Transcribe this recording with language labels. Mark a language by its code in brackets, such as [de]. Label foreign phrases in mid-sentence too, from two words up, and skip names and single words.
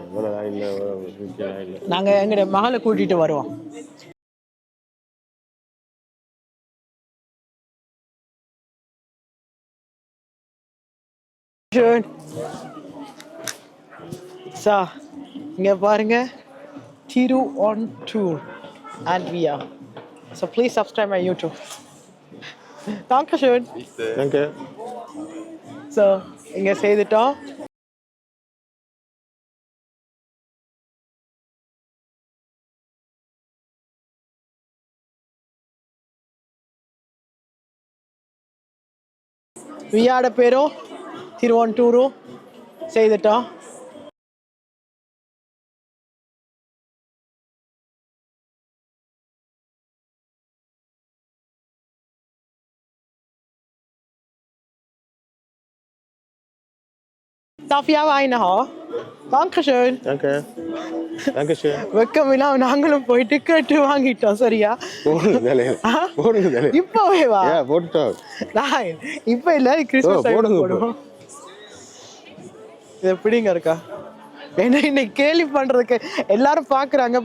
[ta] இல்லை. நாங்கள் எங்களோட மகளை கூட்டிட்டு வருவோம். So, இங்க பாருங்க, [en] Tiru on tour and we are. So please subscribe my YouTube. [de] Dankeschön. Danke. So, [ta] இங்க செய்துட்டோம். வியாட பேரும் திருவொண்டூரும் செய்துட்டோம். [de] Darf ich auch eine haben? Dankeschön. Danke. Dankeschön. [ta] வெக்கமில்லாம் நாங்களும் போயிட்டு கேட்டு வாங்கிட்டோம். சரியா? போடுங்க தலையில. போடுங்க தலையில. இப்பவே வா. ஏ போட்டுட்டோம். நான் இப்ப இல்ல, [en] Christmas time [ta] போடுவோம். இது எப்படிங்க இருக்கா? என்ன இன்னைக்கு கேலி பண்றதுக்கு எல்லாரும் பாக்குறாங்க.